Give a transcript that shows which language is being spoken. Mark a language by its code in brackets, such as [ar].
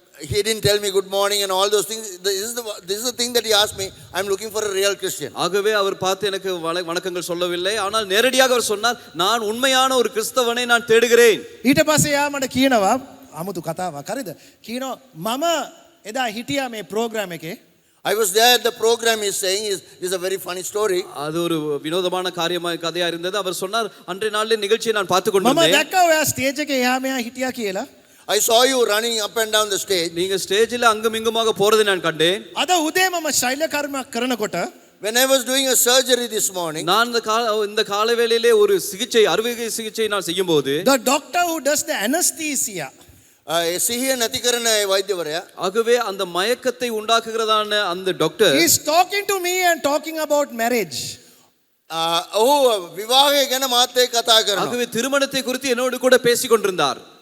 [en] He didn't tell me good morning and all those things. This is the thing that he asked me. I'm looking for a real Christian. [ta] ஆகவே அவர் பார்த்து எனக்கு வணக்கங்கள் சொல்லவில்லை, ஆனால் நேரடியாக அவர் சொன்னார், நான் உண்மையான ஒரு கிறிஸ்தவனை நான் தேடுகிறேன். [si] ඊට පස්සේ යා මට කියනවා 아무තු කතාවක් හරිද? කියනවා මම එදා හිටියා මේ ප්‍රෝග්‍රෑම් එකේ. [en] I was there at the program. He's saying is a very funny story. [ta] அது ஒரு வினோதமான கதையா இருந்தது. அவர் சொன்னார், அன்றைய நாளிலே நிகழ்ச்சியை நான் பார்த்து [si] මම [ta] கொண்டிருந்தேன். [si] දැක්කා ඔයා ස්ටේජ් එකේ එහා මෙහා හිටියා කියලා. [en] I saw you running up and down the stage. [ta] நீங்க ஸ்டேஜில் அங்கும் இங்குமாக போறதை நான் கண்டேன். [si] අද උදේ මම ශෛල කර්මයක් කරනකොට [en] when I was doing a surgery this morning, [ta] நான் இந்த காலை வேளையிலே ஒரு சிகிச்சை அறுவை சிகிச்சை நான் செய்யும்போது [en] the doctor who does the anesthesia, [si] සිහිය නැති කරන ඒ වෛද්‍යවරයා [ta] ஆகவே அந்த மயக்கத்தை உண்டாக்குகிறதான அந்த doctor [en] he is talking to me and talking about marriage. [si] ඔහු විවාහය ගැන මාත් එක්ක කතා කරනවා. [ta] ஆகவே திருமணத்தை குறித்து என்னோடு கூட பேசிக் கொண்டிருந்தார்.